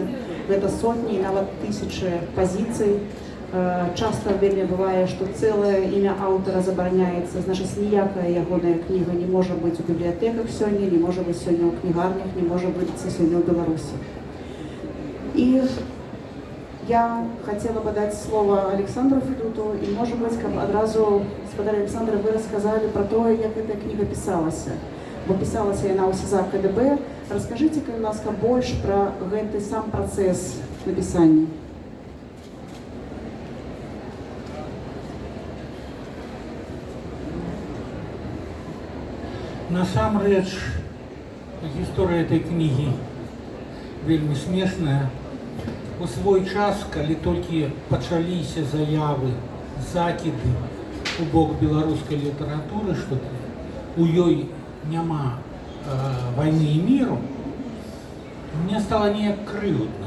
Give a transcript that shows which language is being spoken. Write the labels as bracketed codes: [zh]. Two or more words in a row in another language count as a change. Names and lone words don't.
[be] Гэта сотні і нават тысячы пазіцый. Часта вельмі бывае, што цэлае імя аўтара забараняецца, значыць, ніякая ягоная кніга не можа быць у бібліятэках сёння, не можа быць сёння ў кнігарнях, не можа быць сёння ў Беларусі. [ru] І я хотела бы дать слово Александру Федуту, и, может быть, одразу, господа Александр, вы рассказали про то, как эта книга писалась. Бо писалась она у СИЗА КДБ. Расскажите, ласка, больше про этот сам процесс написания. [be] Насамрэч, гісторыя этой кнігі вельмі смешная. У свой час, калі толькі пачаліся заявы, закіды у бок беларускай літаратуры, што у ёй няма вайны і міру, мне стала неяк крыўдна.